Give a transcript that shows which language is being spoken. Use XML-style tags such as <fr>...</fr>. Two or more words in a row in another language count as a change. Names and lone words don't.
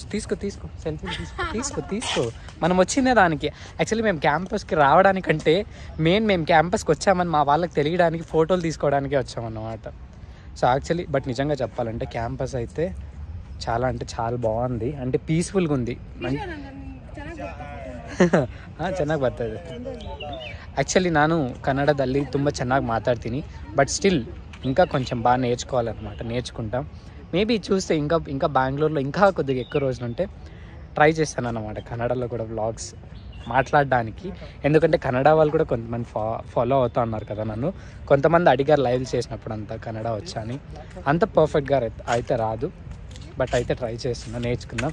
<te>తీసుకో సెల్ఫీ తీసుకో. మనం వచ్చిన దానికి యాక్చువల్లీ మేము క్యాంపస్కి రావడానికంటే మేము క్యాంపస్కి వచ్చామని మా వాళ్ళకి తెలియడానికి ఫోటోలు తీసుకోవడానికే వచ్చామన్నమాట.</te> <en>so actually but</en> <te>నిజంగా చెప్పాలంటే క్యాంపస్ అయితే చాలా అంటే చాలా బాగుంది, అంటే పీస్ఫుల్గా ఉంది.</te> <kn>ಚೆನ್ನಾಗಿ ಬರ್ತದೆ. యాక్చువల్లీ ನಾನು ಕನ್ನಡದಲ್ಲಿ ತುಂಬ ಚೆನ್ನಾಗಿ ಮಾತಾಡ್ತೀನಿ,</kn> <en>but still</en> <te>ఇంకా కొంచెం బాగా నేర్చుకుంటాం. మేబీ చూస్తే ఇంకా బెంగళూరులో ఇంకా కొద్దిగా ఎక్కువ రోజులు ఉంటే ట్రై చేస్తాను అన్నమాట కన్నడలో కూడా వ్లాగ్స్ మాట్లాడడానికి. ఎందుకంటే కన్నడ వాళ్ళు కూడా కొంతమంది ఫాలో అవుతూ ఉన్నారు కదా నన్ను. కొంతమంది అడిగారు లైవ్ చేసినప్పుడు అంతా కన్నడ వచ్చా అని. అంత పర్ఫెక్ట్గా అయితే రాదు, బట్ అయితే ట్రై చేస్తున్నాం, నేర్చుకుందాం.</te>